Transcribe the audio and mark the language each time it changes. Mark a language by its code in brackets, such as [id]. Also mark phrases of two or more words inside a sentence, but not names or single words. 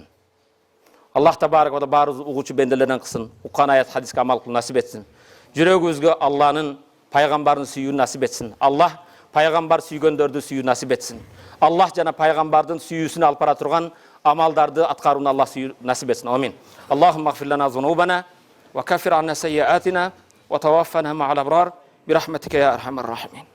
[ky] Аллах табарак ва баарыбыз угуучу бенделерден кылсын, уккан аят хадиске амал кылуу насип этсин. Жүрөгүбүзгө Алланын пайгамбарын сүйүүнү насип этсин. Аллах пайгамбар сүйгөндөрдү сүйүү насип этсин. Аллах жана пайгамбардын сүйүүсүнө алып бара турган амалдарды аткарууну Аллах сүйүү насип этсин. [ar] Амин. اللهم اغفر لنا ذنوبنا وكفر عنا سيئاتنا وتوفنا مع الأبرار برحمتك يا أرحم الراحمين.